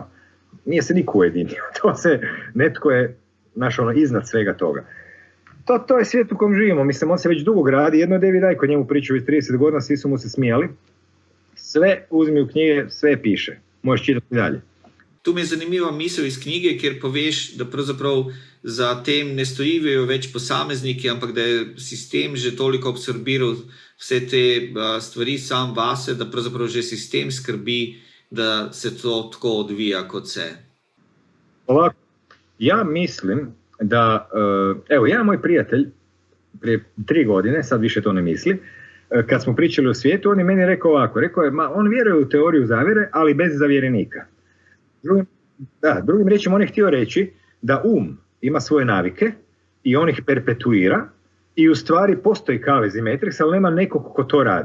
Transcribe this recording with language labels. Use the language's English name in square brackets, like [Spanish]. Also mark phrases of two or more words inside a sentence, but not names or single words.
[Croatian] Nije se niko ujedinio. Netko je iznad svega toga. To je svijet u kojem živimo. Mislim, on se već dugo gradi. Jedno je David Icke, o njemu pričao već 30 godina, svi su mu se smijali. Sve uzmi u knjige, sve piše. Možeš čitati dalje. [Slovenian] Tu mi je zanimiva misel iz knjige, ker poveš, da pravzaprav za tem ne stojijo več posamezniki, ampak da je sistem že toliko absorbiral vse te stvari sam vase, da pravzaprav že sistem skrbi, da se to tako odvija kot se. [Croatian] Ovako, ja mislim da, evo, jedan moj prijatelj prije 3 godine, sad više to ne misli, kad smo pričali o svijetu, on je meni rekao ovako, on vjeruje u teoriju zavjere, ali bez zavjerenika. Drugim riječima, on je htio reći da ima svoje navike i on ih perpetuira i u stvari postoji Kavez i Matrix, ali nema nekog ko to radi.